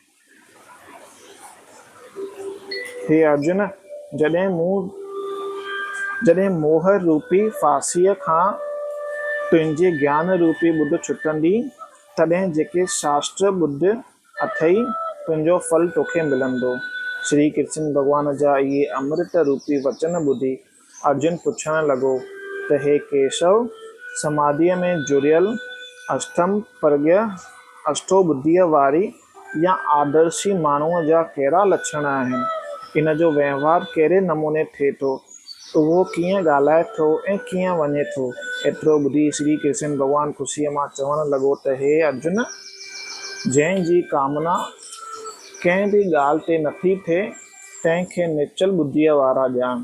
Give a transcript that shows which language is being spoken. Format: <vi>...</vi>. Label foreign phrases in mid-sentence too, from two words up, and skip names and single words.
<sd>हे अर्जुन, जॾहिं मोह रूपी फांसीअ खां तुंहिंजे ज्ञान रूपी ॿुध छुटंदी, तॾहिं जेके शास्त्र ॿुध अथई, तुंहिंजो फल तोखे मिलंदो। श्री कृष्ण भॻवान जा इहे अमृत रूपी वचन ॿुधी अर्जुन पुछणु लॻो त हे केशव, समाधीअ में जुड़ियल अष्टम प्रज्ञ, अष्टो ॿुद्धीअ वारी या आदर्शी माण्हूअ जा कहिड़ा लक्षण आहिनि? इन जो वहिंवार कहिड़े नमूने थिए थो? उहो कीअं ॻाल्हाए थो ऐं कीअं वञे थो। एतिरो ॿुधी श्री कृष्ण भॻवानु ख़ुशीअ मां चवणु लॻो त हे अर्जुन, जंहिंजी कामना कंहिं बि ॻाल्हि ते नथी थिए तंहिंखे निश्चल ॿुद्धीअ वारा ॼाण।</sd>